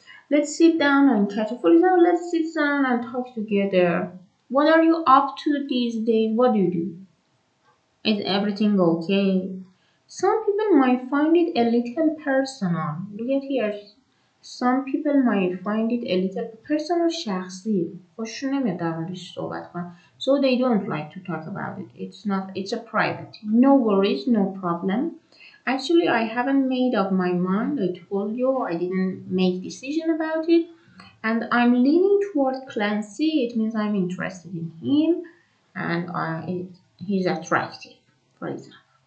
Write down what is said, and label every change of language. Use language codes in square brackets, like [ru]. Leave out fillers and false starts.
[en] Let's sit down and catch up. For example, let's sit down and talk together. What are you up to these days? What do you do? Is everything okay? Some people might find it a little personal. Look at here. Some people might find it a little personal شخصی. [fa] خوششون نمیاد در موردش صحبت کنن. [en] So they don't like to talk about it. It's a private. No worries, no problem. Actually, I haven't made up my mind. I told you I didn't make decision about it. And I'm leaning toward Clancy. It means I'm interested in him and he's attractive, for example.